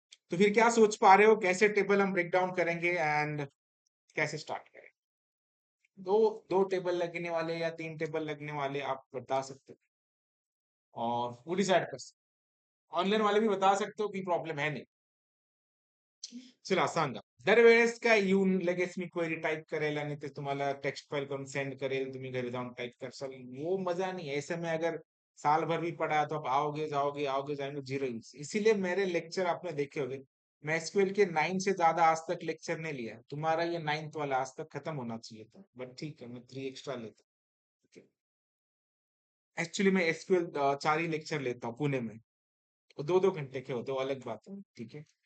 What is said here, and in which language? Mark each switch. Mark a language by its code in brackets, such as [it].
[hi] तो फिर क्या सोच पा रहे हो, कैसे टेबल हम ब्रेक डाउन करेंगे एंड कैसे स्टार्ट करें। दो दो टेबल लगने वाले या तीन टेबल लगने वाले आप बता सकते हो, और वो डिसाइड कर सकते हो। ऑनलाइन वाले भी बता सकते हो कि प्रॉब्लम है नहीं। [mr] चला सांगा, दरवेळेस काय येऊन लगेच मी क्वेरी टाइप करेल आणि ते तुम्हाला टेक्स्ट फाइल करून सेंड करेल, तुम्ही घरी जाऊन टाइप करसाल, [hi] वो मजा नहीं है। ऐसे में अगर साल भर भी पढ़ा तो आप आओगे जाओगे आओगे जाएंगे, जीरो यूज। इसीलिए मेरे लेक्चर आपने देखे होंगे, मैं एसक्यूएल के 9 से ज्यादा आज तक लेक्चर नहीं लिया। तुम्हारा ये 9th वाला आज तक खत्म होना चाहिए था, बट ठीक है, मैं 3 एक्स्ट्रा लेता हूँ। एक्चुअली मैं एसक्यूएल 4 ही लेक्चर लेता हूँ पुणे में, वो 2-2 घंटे के होते, वो अलग बात है, ठीक है।